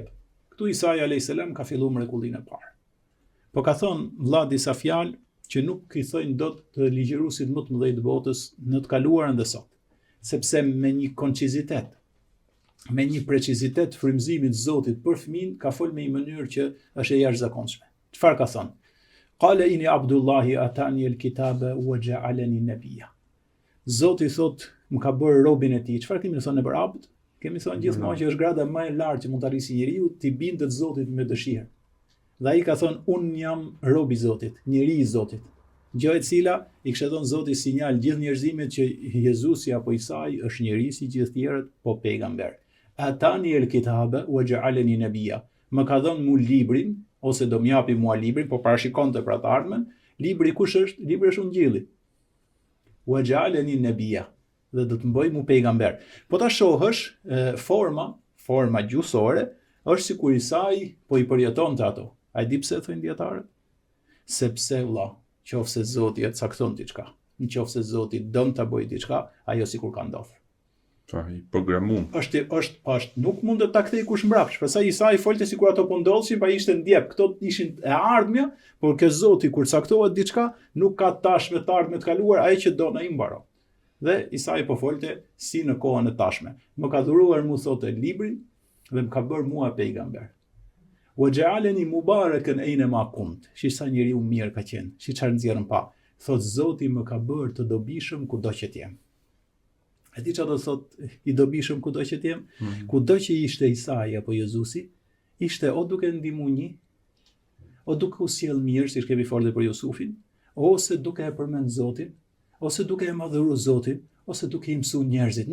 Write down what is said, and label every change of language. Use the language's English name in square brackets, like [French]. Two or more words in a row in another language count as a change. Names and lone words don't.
[Albanian] Këtu Isa [Arabic] عليه السلام [Albanian] ka filluar mrekullinë e parë. Po ka thonë vlla disa fjalë që nuk i thojnë dot të ligjëruesit më të mëdhenj të botës në të kaluarën dhe sot. Sepse me një koncizitet, me një precizitet frymëzimit të Zotit për fëmin, ka folë me një mënyrë që është e jashtëzakonshme. Çfarë ka thonë? [Arabic] قال إني عبد الله آتاني الكتاب وجعلني نبيا. [Albanian] Zoti thot, më ka bërë robin e tij. Çfarë kemi thonë për abd? Kemi thonë gjithmonë që është grada më e lartë që mund të arrisë njeriu të bindet Zotit me dëshirë. Dhe ai ka thonë, unë jam rob i Zotit, njeri i Zotit. Gjë e cila i kishte dhënë Zoti sinjal gjithë njerëzimit që Jezusi apo Isai është njeri si gjithë tjerët, po pejgamber. [Arabic] آتاني الكتاب وجعلني نبيا. [Albanian] Më ka dhënë mu librin, ose do më japi mua librin, po parashikonte për atë ardhmen. Libri kush është? Libri është Ungjilli. [Arabic] وجعلني نبيا, [Albanian] dhe do të më bëj mu pejgamber. Po ta shohësh, forma gjuhësore është sikur Isai po i përjetonte ato. A di pse thonë dietarët? Sepse vëlla, nëse Zoti e cakton diçka, nëse Zoti don ta bëjë diçka, ajo sikur ka ndodhur. Pra, i programum. Është nuk mund të ta kthej kush mbrapsht. Pastaj Isai folte sikur ato po ndodhshin, pa ishte ndjep. Këto ishin e ardhmja, por ke Zoti kur caktohet diçka, nuk ka tashme të ardhme të kaluar, ai që don ai mbaron. Dhe Isai po folte si në kohën e tashme. Më ka dhuruar mu thotë librin dhe më ka bërë mua pejgamber. [Arabic] وجعلني مباركا أينما كنت. [Albanian] Shi sa njeriu mirë ka qenë, si çfarë nxjerrën pa. Thot Zoti më ka bërë të dobishëm kudo që të jem. E di çfarë do thot i dobishëm kudo që të jem? Kudo që ishte Isai apo Jezusi, ishte o duke ndihmu një, o duke u sjell mirë, siç kemi folur për Jusufin, ose duke e përmend Zotin, ose duke e madhëruar Zotin, ose duke i mësuar njerëzit.